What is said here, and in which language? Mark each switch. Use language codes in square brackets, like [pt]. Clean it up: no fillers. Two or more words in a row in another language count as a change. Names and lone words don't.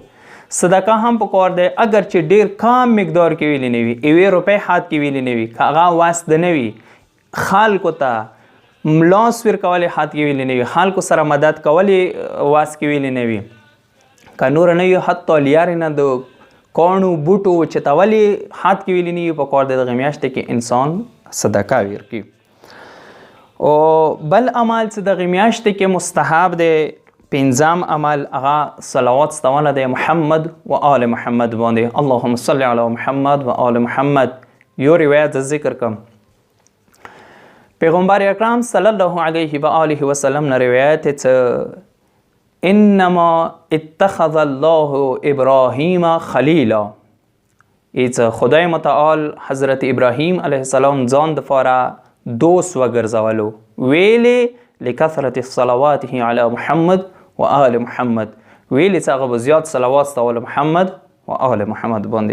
[ps] صدقه هم پکار دی اگر چې ډیر کم مقدار کې ویلی نه وي، 1 روپۍ حد کې ویلی نه وي، که هغه واسطه نه وي خلکو ته ملاس ورکولې حد کې ویلی نه وي، خلکو سره مدد کولې واس کې ویلی نه وي، که نور نه وي حتی لیارې نه د کاڼو بوټو چې ته ولې حد کې ویلي نه وي په کار د دغې میاشتې کې انسان صدقه ورکړي. او بل عمل چې دغې میاشتې کې مستحب دی، پنځم عمل هغه صلوات ستونه دی محمد و آل محمد باندې. [ar] اللهم صل علی محمد و آل محمد. [ps] یو روایت ذکر کم، پیغمبر اکرم [ar] صلی الله علیه و آله و سلم [ps] نه روایت چې [ar] انما اتخذ الله ابراهیم خلیلا، [ps] ایت خدای متعال حضرت ابراهیم علیه السلام ځان دپاره دوست وګرځولو، ویلې [ar] لکثرت صلواته علی محمد و آل محمد، [ps] ویلې چې هغه به زیات صلوات ستول محمد و آل محمد باندې.